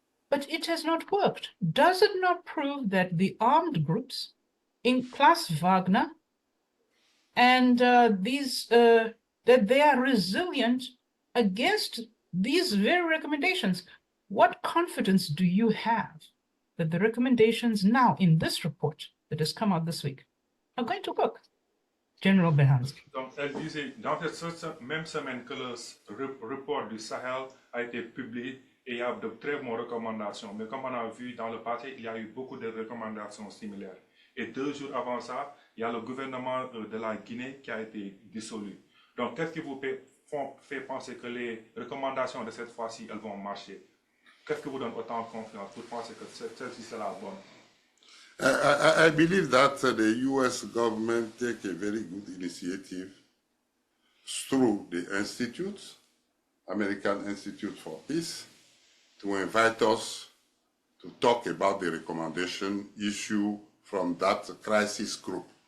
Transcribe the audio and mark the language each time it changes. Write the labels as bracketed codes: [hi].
[en] But it has not worked. Does it not prove that the armed groups, in class Wagner, and that they are resilient against these very recommendations? What confidence do you have that the recommendations now in this report that has come out this week are going to work? General Béhanzin. [fr] Donc, elle disait, dans cette même semaine que le report du Sahel a été publié, et il y a de très bonnes recommandations. Mais comme on a vu dans le passé, il y a eu beaucoup de recommandations similaires. Et 2 jours avant ça, il y a le gouvernement de la Guinée qui a été dissolu. Donc, qu'est-ce qui vous fait penser que les recommandations de cette fois-ci, elles vont marcher? Qu'est-ce qui vous donne autant de confiance pour penser que celle-ci, c'est la bonne? [en] I believe that the US government take a very good initiative through the Institute, American Institute for Peace, to invite us to talk about the recommendation issue from that crisis group.